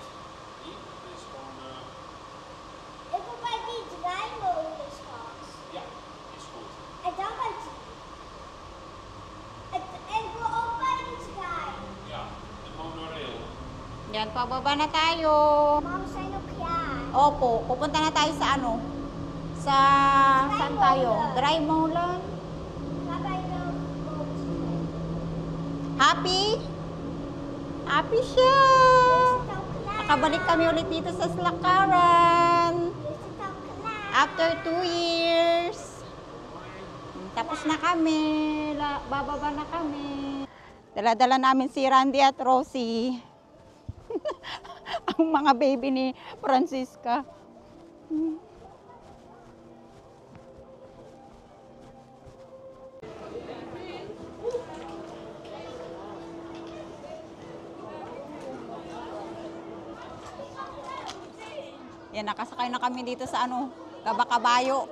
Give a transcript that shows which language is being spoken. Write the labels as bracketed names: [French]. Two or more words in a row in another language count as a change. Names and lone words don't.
[Dutch] Hier, dit is gewoon... Ik wil bij die draaimolen straks. Ja, is goed. En dan bij die. En ik wil ook bij die trein. Ja, de monorail. [Filipino] Yan, pababa na tayo. [Dutch] Mama, we zijn ook klaar. [Filipino] Opo, pupunta na tayo sa saan tayo? [Dutch] Dry Molen. Ga bij de boot. [Filipino] Happy? Happy siya. [Dutch] Is het al klaar? [Filipino] Nakabalik kami ulit dito sa Slakaran. [Dutch] Is het al klaar? [English] After 2 years. [Filipino] Tapos na kami. Bababa na kami. Dala-dala namin si Randy at Rosie. Ang mga baby ni Francisca. Yan, nakasakay na kami dito sa kabayo.